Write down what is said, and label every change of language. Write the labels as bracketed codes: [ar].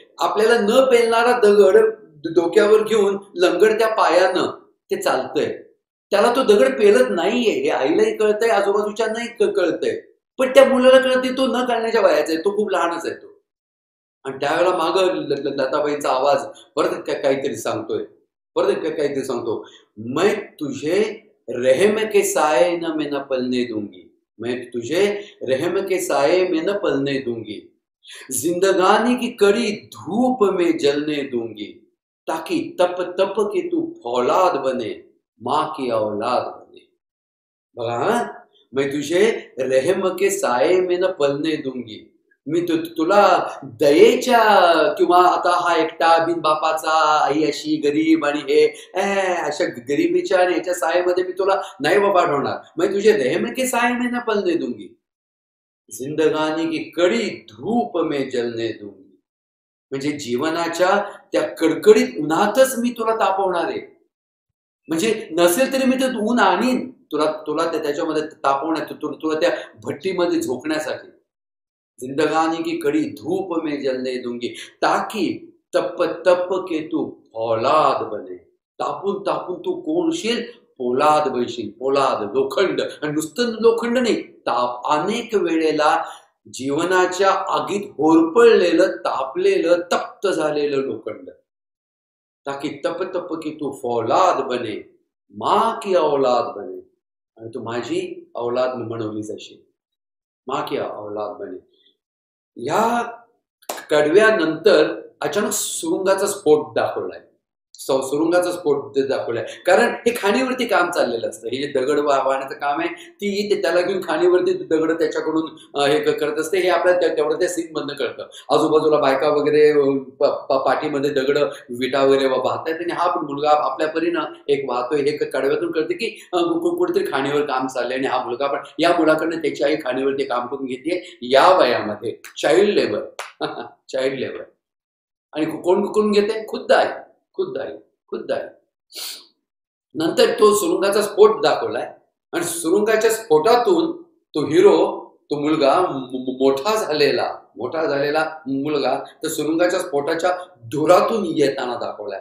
[mr] आपल्याला न पेलणारा दगड डोक्यावर घेऊन लंगडत्या पायानं ते चालतंय. त्याला तो दगड पेलत नाहीये हे आईलाही कळतंय, आजूबाजूच्यांनाही कळतंय, पण त्या मुलाला कळते तो न कळण्याच्या वयाचा आहे, तो खूप लहानच आहे तो. आणि त्यावेळेला मागं लताबाईंचा आवाज परत काहीतरी सांगतोय, परत काहीतरी सांगतो. [hi] मैं तुझे रहम के साये न मैं न पलने दूंगी, मैं तुझे रहम के साये में न पलने दूंगी, जिंदगानी की कड़ी धूप में जलने दूंगी, ताकि तप तप के तू फौलाद बने, माँ की औलाद बने. [mr] बघा, [hi] मैं तुझे रहम के साये में न पलने दूंगी. [mr] मी तुला दयेच्या, किंवा आता हा एकटा बिन बापाचा, आई अशी गरीब आणि हे अशा गरिबीच्या आणि याच्या सायेमध्ये मी तुला नाही पाठवणार. [hi] मैं तुझे रहम के साये में न पलने दूंगी, जिंदगानी की कड़ी धूप में जलने दूंगी. [mr] म्हणजे जीवनाच्या त्या कडकडीत उन्हातच मी तुला तापवणार आहे. म्हणजे नसेल तरी मी ते ऊन आणीन तुला त्याच्यामध्ये तापवण्यात, तुला त्या भट्टीमध्ये झोकण्यासाठी. [hi] जिंदगानी की कड़ी धूप में जलने दूंगी, ताकि तप तप के तू फौलाद बने. [mr] तापून तापून तू कोण होशील, पोलाद बनशील, पोलाद, लोखंड. आणि नुसतं लोखंड नाही, ताप अनेक वेळेला जीवनाच्या आगीत होरपळलेलं, तापलेलं, तप्त झालेलं लोखंड. [hi] ताकि तप तप की तू फौलाद बने, माँ की औलाद बने. [mr] आणि तू माझी औलाद म्हणवली जाशील, [hi] माँ की औलाद बने. [mr] या कडव्यानंतर अचानक सुरुंगाचा स्फोट दाखवलाय. सुरुंगाचा स्फोट दाखवलाय. कारण हे खाणीवरती काम चाललेलं असतं. हे जे दगड वाहण्याचं काम आहे, ती त्याला घेऊन खाणीवरती दगड त्याच्याकडून हे करत असते. हे आपल्याला तेवढं त्या सीन मधनं कळतं. आजूबाजूला बायका वगैरे पाठीमध्ये दगड विटा वगैरे वाहतायत आणि हा मुलगा आपल्या परीनं एक वाहतोय. हे कडव्यातून कळते की कुठेतरी खाणीवर काम चाललंय आणि हा मुलगा पण या मुलाकडनं त्याची आई खाणीवरती काम करून घेते या वयामध्ये. [en] Child labour child labour. [mr] आणि कोण करून घेते? खुद्द आई, खुद्द आई, खुद्द आई. नंतर तो सुरुंगाचा स्फोट दाखवलाय आणि सुरुंगाच्या स्फोटातून तो हिरो, तो मुलगा मोठा झालेला मुलगा तर सुरुंगाच्या स्फोटाच्या धुरातून येताना दाखवलाय.